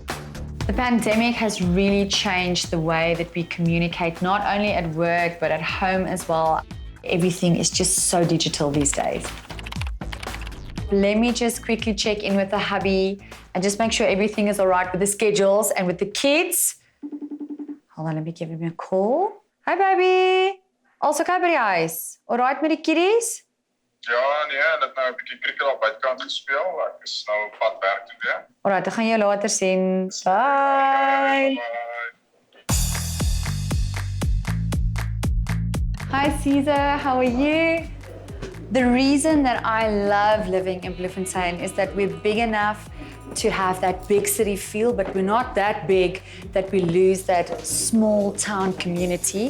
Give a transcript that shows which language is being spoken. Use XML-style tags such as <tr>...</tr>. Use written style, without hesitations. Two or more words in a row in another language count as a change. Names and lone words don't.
<en>The pandemic has really changed the way that we communicate, not only at work, but at home as well. Everything is just so digital these days. Let me just quickly check in with the hubby and just make sure everything is all right with the schedules and with the kids. Hold on, let me give him a call. Hi, baby. Also,</en> <af>okay by die huis?</af> <en>All right</en> <af>met die kiddies? Ja, nee, en het nou 'n bietjie cricket op buitekant gespeel. Ek is nou op pad werk toe weer.</af> <en>All right,</en> <af>ek gaan jou later sien.</af> <en>Bye. Hi, Caesar. How are you? The reason that I love living in Bloemfontein is that we're big enough to have that big city feel, but we're not that big that we lose that small town community.</en>